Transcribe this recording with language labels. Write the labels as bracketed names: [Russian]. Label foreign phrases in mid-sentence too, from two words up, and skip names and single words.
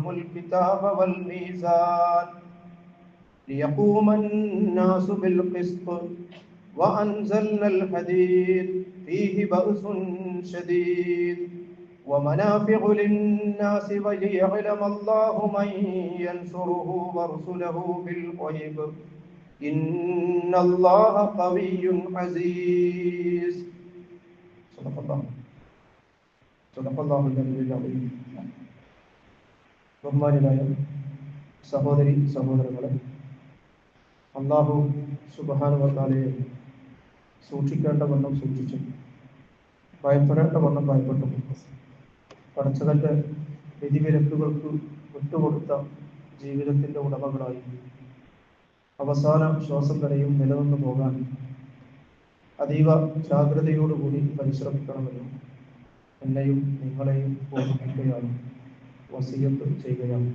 [Arabic] الكتاب والميزان ليقوم الناس بالقسط وأنزلنا الحديد فيه بأس شديد ومنافع للناس وليعلم الله من ينصره ورسله بالغيب إن الله قوي عزيز صدق الله العلي العظيم [Malayalam] ബഹുമാന്യരായ സഹോദരി സഹോദരങ്ങളെ, [Arabic] الله سبحانه وتعالى [Malayalam] സൂക്ഷിക്കേണ്ട വണ്ണം സൂക്ഷിച്ചു, ഭയപ്പെടേണ്ട വണ്ണം ഭയപ്പെട്ടു, പടച്ചവന്റെ വിധിവിലക്കുകൾക്ക് വിട്ടുകൊടുത്ത ജീവിതത്തിന്റെ ഉടമകളായി അവസാന ശ്വാസം വരെയും നിലനിന്നു പോകാൻ അതീവ ജാഗ്രതയോടുകൂടി പരിശ്രമിക്കണമെന്നും എന്നെയും നിങ്ങളെയും ഓർമ്മിപ്പിക്കുകയാണ്, വസിയത്ത് ചെയ്യുകയാണ്.